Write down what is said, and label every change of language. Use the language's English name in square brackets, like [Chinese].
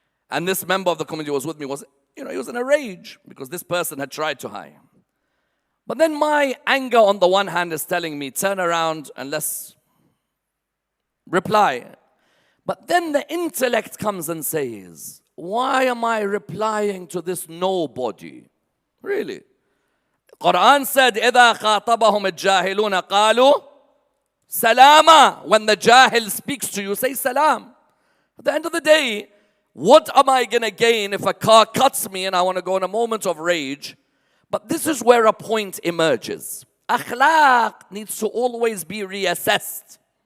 [English] And this member of the community who was with me was, he was in a rage because this person had tried to hide. But then my anger on the one hand is telling me, turn around and let's reply. But then the intellect comes and says, why am I replying to this nobody? Really? Quran said, [Arabic] إِذَا خَاطَبَهُمُ الْجَاهِلُونَ قَالُوا سَلَامًا. [English] When the jahil speaks to you, say salam. At the end of the day, what am I going to gain if a car cuts me and I want to go in a moment of rage? But this is where a point emerges. Akhlaq needs to always be reassessed.